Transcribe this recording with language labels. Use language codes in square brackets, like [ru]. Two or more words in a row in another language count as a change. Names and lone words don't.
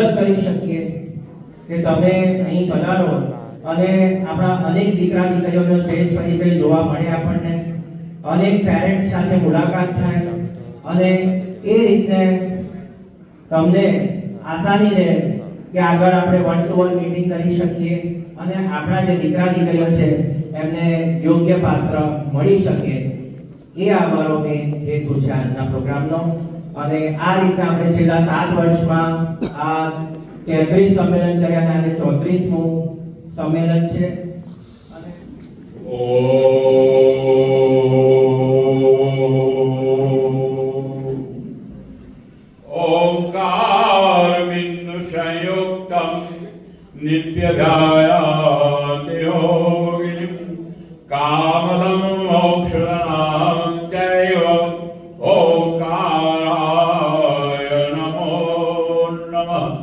[gu] કરી શકીએ કે તમે અહીં પધારો અને આપણા અનેક દીકરા દીકરીઓનો શ્રેષ્ઠ પરિચય જોવા મળે, આપણને અનેક પેરેન્ટ્સ સાથે મુલાકાત થાય અને એ રીતને તમને આસાની રહે કે આગળ આપણે 1-to-1 મીટિંગ કરી શકીએ અને આપણા જે દીકરા દીકરીઓ છે એમને યોગ્ય પાત્ર મળી શકે. એ અમારો મેઇન હેતુ છે આજના પ્રોગ્રામનો. અને આ રીતે આપણે છેલ્લા 7 વર્ષમાં આ 33 સંમેલન કર્યા અને આજે 34મું સંમેલન છે. [sa] ओंकार बिंदु संयुक्तम नित्यध्यायाति योगिनी कामदं मोक्षदां चैव ओंकाराय नमो नमः.